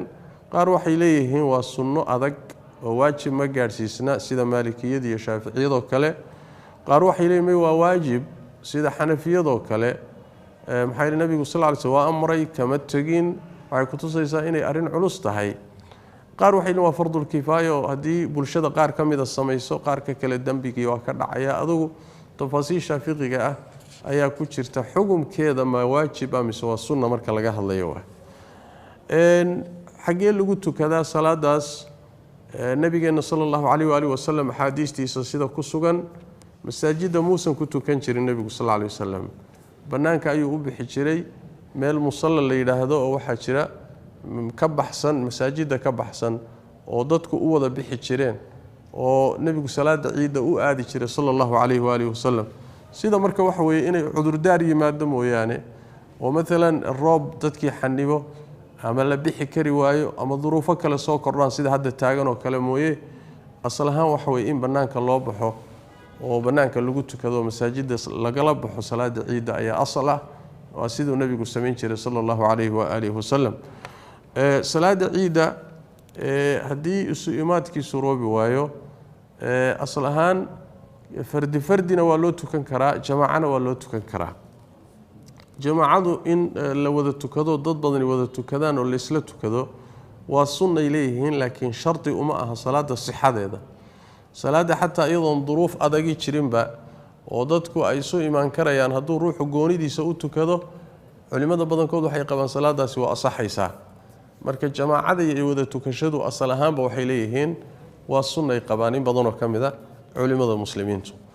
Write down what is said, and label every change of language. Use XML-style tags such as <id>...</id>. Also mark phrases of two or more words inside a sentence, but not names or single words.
<so>qaar waxay leeyihiin waa sunno adag oo waajib ma gaarsiisna sida maalikiyada iyo shaafiiciyada kale qaar waxay leeyihiin waa waajib sida xanafiyada kale maxay nabigu</so> <ar>صلى الله عليه وسلم</ar> <so>amray kama tagin waxay ku tusaysaa inay arin culus tahay qaar waxay leeyihiin waa</so> <ar>فرض الكفاية</ar> <so>oo hadii bulshada qaar kamida sameeyso qaar ka kale dambigii waa ka dhacaya adigu tafaasiisha fiqiga ah ayaa ku jirta xukumkeeda ma waajib ama waa sunna marka laga hadlayo xagee lagu tukadaa salaadaas nabigeena</so> <ar>صلى الله عليه وعلى آله وسلم</ar> <so>xadiistiisa sida ku sugan masaajida muusan ku tukan jirin nabigu</so> <ar>صلى الله عليه وسلم</ar> <so>banaanka ayuu u bixi jiray meel musalla la yiraahdo oo waxa jira ka baxsan masaajida ka baxsan oo dadku u wada bixi jireen oo nabigu salaada ciida u aadi jiray</so> <ar>صلى الله عليه وعلى آله وسلم</ar> <so>sida marka waxa weeye inay cudurdaar yimaado mooyaane oo mesela roob dadkii xanibo ama la bixi kari waayo ama duruufo kale soo kordhaan sida hadda taagan oo kale mooyee asal ahaan waxa weeye in banaanka loo baxo oo banaanka lagu tukado masaajida lagala baxo salaada ciida ayaa asal ah waa sidoo nabigu sameyn jiray</so> <ar>صلى الله عليه وعلى آله</ar> <so>wasallam salaada ciida haddii isu imaadkiisu roobi waayo asal ahaan fardina waa loo tukan karaa jamaacana waa loo tukan karaa jamaacadu in la wada tukado dad badan wada tukadaan oo la isla tukado waa sunnay leeyihiin laakiin sharti uma aha salaada sixadeeda salaada xataa iyadoon duruuf adagi jirinba oo dadku ay soo imaan karayaan hadduu ruuxu goonidiisa u tukado culimada badankood waxay qabaan salaadaasi waa asaxaysaa marka jamaacada iyo wada tukashadu asal ahaanba waxay leeyihiin waa sunnay qabaan in badan oo ka mid ah culimada muslimiintu</so>